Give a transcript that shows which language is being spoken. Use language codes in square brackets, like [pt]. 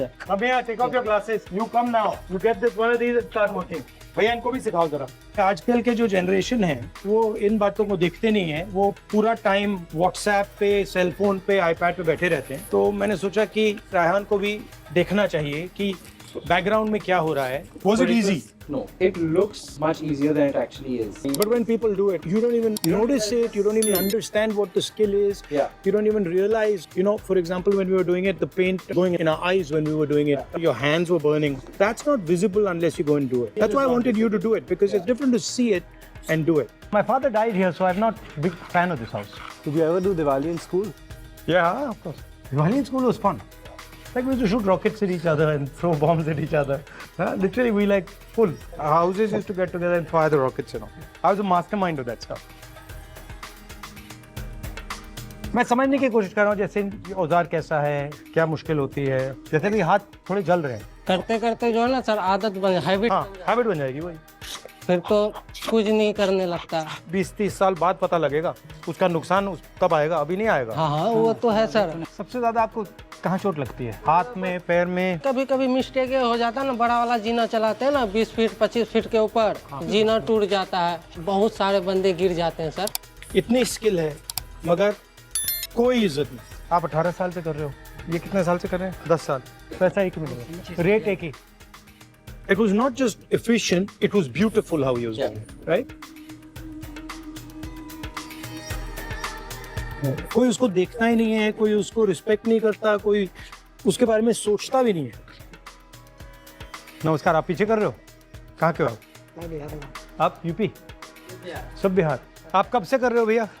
[en] भैया take off your glasses, you come now, you get this one of these and start working. [hi] भैया इनको भी सिखाओ जरा। आजकल के जो जनरेशन है वो इन बातों को देखते नहीं है, वो पूरा टाइम व्हाट्सएप पे, सेलफोन पे, आईपैड पे बैठे रहते हैं। तो मैंने सोचा कि रायहान को भी देखना चाहिए कि बैकग्राउंड में क्या हो रहा है। [en] Was it easy? No, it looks much easier than it actually is. But when people do it, you don't even notice it, you don't even understand what the skill is. Yeah. You don't even realize, you know, for example, when we were doing it, the paint going in our eyes when we were doing it, your hands were burning. That's not visible unless you go and do it. That's why I wanted you to do it, because it's different to see it and do it. My father died here, so I'm not a big fan of this house. Did you ever do Diwali in school? Yeah, of course. Diwali in school was fun. Like we used to shoot rockets at each other and throw bombs at each other. Literally, we like full. Our houses used to get together and fire the rockets and all. I was a mastermind of that stuff. [hi] मैं समझने की कोशिश कर रहा हूँ जैसे ये औजार कैसा है, क्या मुश्किल होती है। जैसे कि हाथ थोड़े जल रहे हैं। करते करते जो है ना सर आदत बन हैबिट, हाँ, हैबिट बन जाएगी वही। फिर तो कुछ नहीं करने लगता। 20-30 साल बाद पता लगेगा उसका नुकसान तब आएगा, अभी नहीं आएगा। हाँ हाँ वो तो है सर। सबसे ज्यादा आपको कहाँ चोट लगती है? हाथ में, पैर में? कभी कभी मिस्टेक ये हो जाता है ना, बड़ा वाला जीना चलाते हैं ना 20 फीट 25 फीट के ऊपर, जीना टूट जाता है, बहुत सारे बंदे गिर जाते हैं सर। इतनी स्किल है मगर कोई इज्जत नहीं। आप 18 साल से कर रहे हो, ये कितने साल से कर रहे हैं? 10 साल। पैसा एक ही मिलेगा, रेट एक ही। [en] It was not just efficient, it was beautiful how he was doing it, right? [hi] कोई उसको देखता ही नहीं है, कोई उसको रिस्पेक्ट नहीं करता, कोई उसके बारे में सोचता भी नहीं है। नमस्कार, आप पीछे कर रहे हो? कहाँ के हो आप? आप यूपी? सब बिहार। आप कब से कर रहे हो भैया?